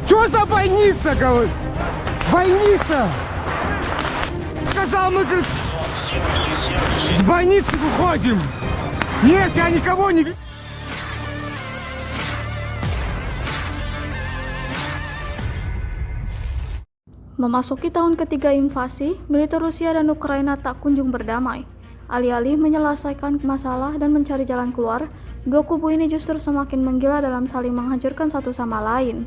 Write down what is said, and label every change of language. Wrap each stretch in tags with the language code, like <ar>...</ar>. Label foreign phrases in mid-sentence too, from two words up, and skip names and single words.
<ru>Что за больница, говорит? Больница! Сказал, мы, говорит, с больницы выходим. Нет, я никого не...</ru> <id>Memasuki tahun ketiga invasi, militer Rusia dan Ukraina tak kunjung berdamai. Alih-alih menyelesaikan masalah dan mencari jalan keluar, dua kubu ini justru semakin menggila dalam saling menghancurkan satu sama lain.</id>